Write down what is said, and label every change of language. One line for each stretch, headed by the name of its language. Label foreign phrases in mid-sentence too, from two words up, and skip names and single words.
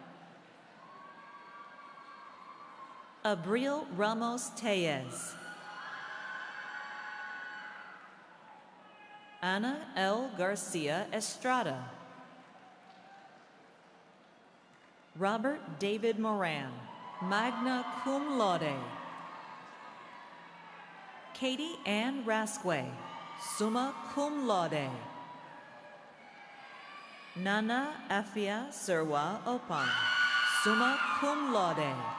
English: Abril Ramos Tellez. Ana L. Garcia Estrada. Robert David Moran,
Latin: magna cum laude.
English: Katie Ann Rasque,
Latin: summa cum laude.
English: Nana Afia Serwa Opan,
Latin: summa cum laude.